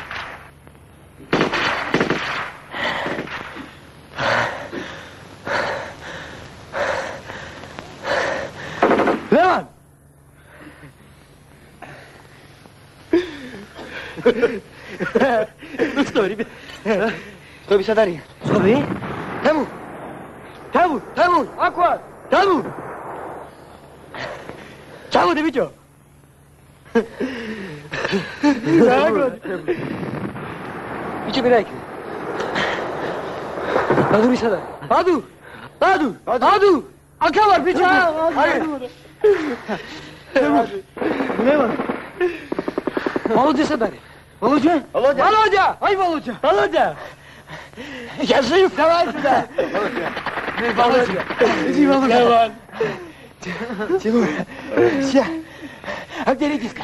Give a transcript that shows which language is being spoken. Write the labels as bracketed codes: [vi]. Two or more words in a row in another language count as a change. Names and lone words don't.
[ru] Леван! Ну что, ребят, [ka] ხტები სად არის? ხტები? თემუ, აქ ვარ. თემუ. ჩამოდი ბიჭო. ბიჭო მირაიკი. ბადური სად არის? ბადუ. აქ ვარ ბიჭო. ლევან. Володя сад არის. Володя! [ru] Ай, Володя! Я жив, давай сюда! Володя! Иди, Володя! Леван! Тимур! Ща! А где редиска?